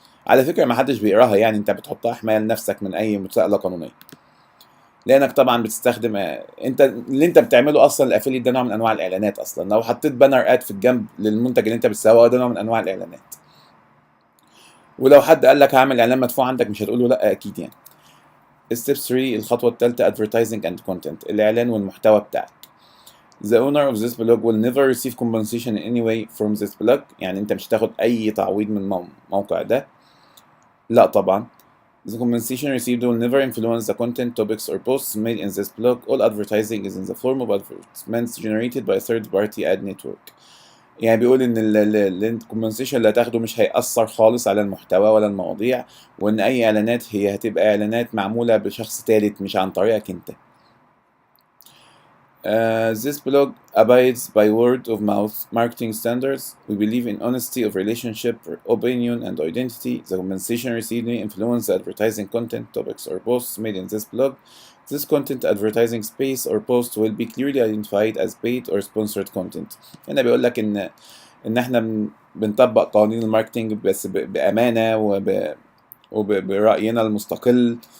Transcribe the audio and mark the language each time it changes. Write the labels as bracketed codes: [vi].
[ar] على فكرة ما حدش بيقراها، يعني انت بتحطها حماية لنفسك من اي مساءلة قانونية، لانك طبعا بتستخدم انت اللي انت بتعمله اصلا. الافيليت ده نوع من انواع الاعلانات اصلا، لو حطيت بانر اد في الجنب للمنتج اللي انت بتسوقه ده نوع من انواع الاعلانات. ولو حد قال لك هعمل اعلان مدفوع عندك مش هتقول له لا اكيد يعني. ستيب 3 الخطوه الثالثه advertising and content، الاعلان والمحتوى بتاعك. [en] The owner of this blog will never receive compensation in any way from this blog، [ar] يعني انت مش هتاخد اي تعويض من الموقع ده، لا طبعا. [en] The compensation received will never influence the content, topics, or posts made in this blog. All advertising is in the form of advertisements generated by third-party ad network. [ar] يعني بيقول إن الكومبنسيشن اللي هتاخده مش هيأثر خالص على المحتوى ولا المواضيع، وإن أي إعلانات هي هتبقى إعلانات معمولة بشخص تالت مش عن طريقك أنت. [en] This blog abides by word of mouth marketing standards. We believe in honesty of relationship, opinion, and identity. The compensation received may influence the advertising content, topics, or posts made in this blog. This content, advertising space, or post will be clearly identified as paid or sponsored content. [ar] هنا بيقول لك إن إحنا بنطبق قوانين الماركتينج بس بأمانة وبرأينا المستقل.